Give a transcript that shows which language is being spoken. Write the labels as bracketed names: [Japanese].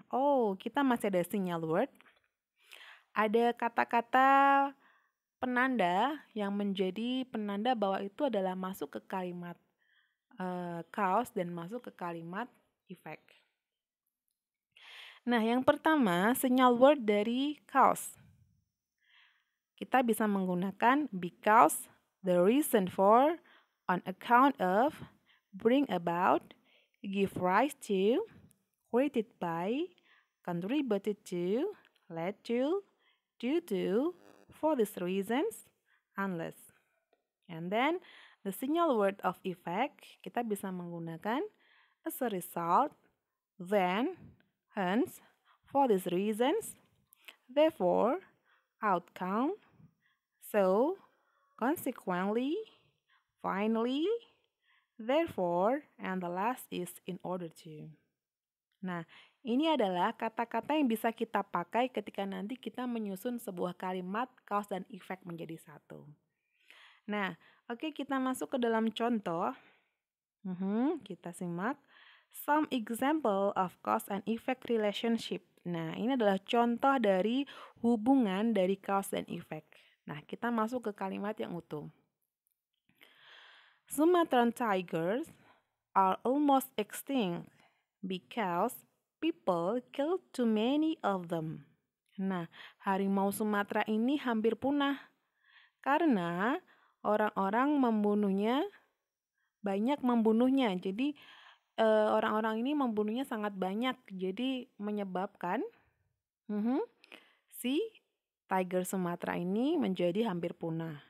[Indonesian] Oh, kita masih ada signal word. Ada kata-kata penanda yang menjadi penanda bahwa itu adalah masuk ke kalimat cause dan masuk ke kalimat effect. Nah, yang pertama, sinyal word dari cause. Kita bisa menggunakan [English] because, the reason for, on account of, bring about, give rise to, created by, contributed to, led to, due to, for these reasons, unless. And then, the signal word of effect, [Indonesian] kita bisa menggunakan [English] as a result, then, hence, for these reasons, therefore, outcome, so, consequently, finally, therefore, and the last is in order to. [Indonesian] Nah, ini adalah kata-kata yang bisa kita pakai ketika nanti kita menyusun sebuah kalimat cause dan effect menjadi satu. Nah, oke, kita masuk ke dalam contoh. Kita simak. [English] Some example of cause and effect relationship. [Indonesian] Nah, ini adalah contoh dari hubungan dari cause dan effect. Nah, kita masuk ke kalimat yang utuh. [English] Sumatran tigers are almost extinct because people killed too many of them. [Indonesian] Nah, harimau Sumatera ini hampir punah karena orang-orang banyak membunuhnya. Jadi orang-orang ini membunuhnya sangat banyak. Jadi menyebabkan si tiger Sumatera ini menjadi hampir punah.